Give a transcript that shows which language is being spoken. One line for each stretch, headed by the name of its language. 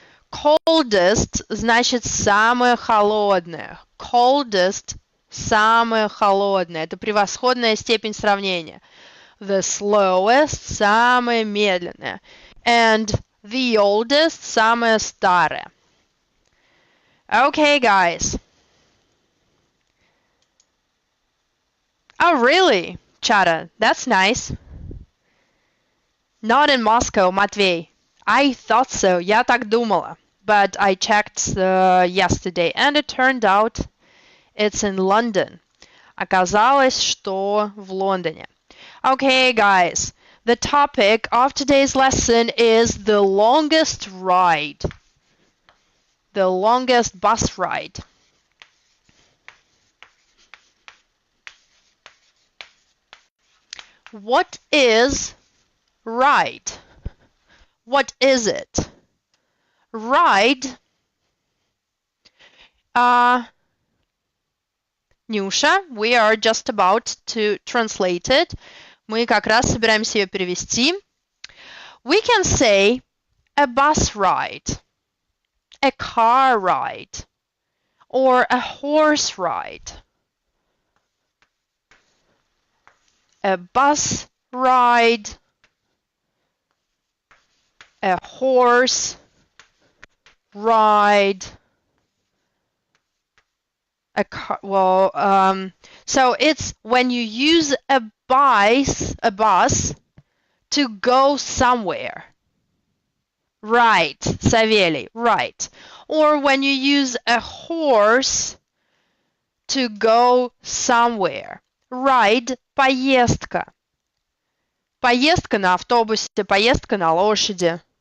Russian: Coldest значит самое холодное. Coldest – самое холодное. Это превосходная степень сравнения.
English: The slowest –
Russian: самое медленное.
English: And the oldest –
Russian: самое старое.
English: Okay, guys. Oh, really? Chara, that's nice. Not in Moscow, Matvey. I thought so.
Russian: Я так думала.
English: But I checked yesterday, and it turned out it's in London.
Russian: Оказалось, что в Лондоне.
English: Okay, guys. The topic of today's lesson is the longest ride. The longest bus ride. What is ride? What is it? Ride. Nusha, we are just about to translate it.
Russian: Мы как раз собираемся ее перевести.
English: We can say a bus ride, a car ride, or a horse ride. A bus ride, a horse ride, a car. Well, so it's when you use a bus to go somewhere. Right, Savelli, right. Or when you use a horse to go somewhere.
Russian: Ride – поездка. Поездка на автобусе, поездка на лошади.